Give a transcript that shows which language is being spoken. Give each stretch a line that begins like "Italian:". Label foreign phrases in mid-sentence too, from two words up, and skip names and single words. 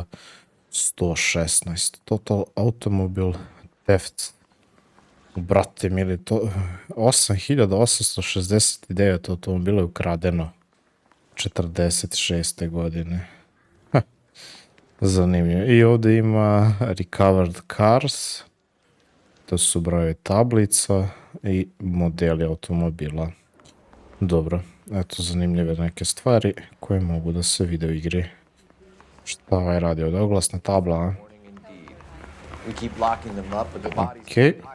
Serbian: 116.
English: Total automobil theft.
Serbian: Brate mili, to 8869 automobila je ukradeno 46. godine. Zanimljivo. I ovdje ima
English: recovered cars.
Serbian: To su brojevi tablica i modeli automobila. Dobro, eto zanimljive neke stvari koje mogu da se vide u igri. Šta ovaj radi ovdje? Oglasna tabla, a? Okej.